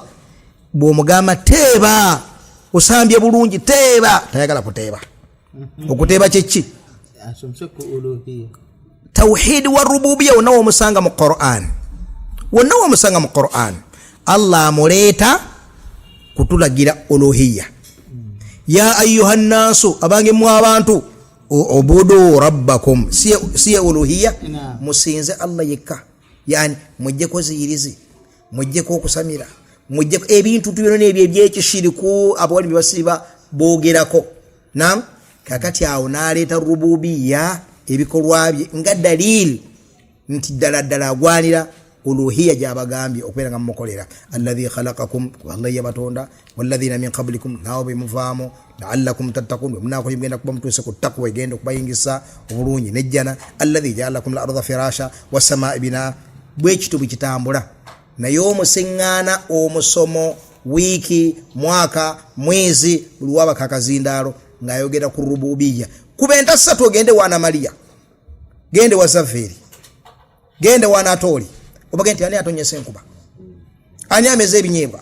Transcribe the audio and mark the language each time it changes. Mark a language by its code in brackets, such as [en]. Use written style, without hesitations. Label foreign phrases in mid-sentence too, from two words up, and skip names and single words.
[lg] Bw'omugamba teeba osambye bulungi, teeba tayagala kuteeba. Okuteeba kyeki? [ar] توحيد الربوبية [lg] wonna womusanga mu Qur'an. Wonna womusanga mu Qur'an. Allah amuleeta kutulagira uluhiyya. [ar] يا أيها الناس, [lg] abange mu abantu, [ar] اعبدوا ربكم. [lg] Siya uluhiyya, musinze Allah yekka. Yani mujjeko ziyirizi, mujjeko okusamira, mujjeko ebintu tubino n'ebyo ebyekishiriku abawali bibasiba boogerako. Naam, kakati awo n'aleeta rububiya ebikolwa bye nga dalil nti ddala agwanira uluhiyya gy'abagambye okubeera nga mumukolera. [ar] الذي خلقكم, [lg] Allah yabatonda, [ar] والذين من قبلكم, [lg] naawe bemuvaamu, [ar] لعلكم تتقون, [lg] munaako mugenda kuba mutuuse ku taqwa egenda okubayingisa obulungi nejjana. [ar] الذي جعل لكم الأرض فراشا والسماء بناء. [lg] Bwekito bwekitambula. Naye omusiŋŋaana, omusomo, wiiki, mwaka, mwezi, buli wabaka akazindaalo ng'ayogera ku rububiya. Kuba entasatu ogende wa Ana Maria, gende wa Zaveri, gende wa Anatoli, obagenti ani atonyesa enkuba, ani ameze ebinyeebwa.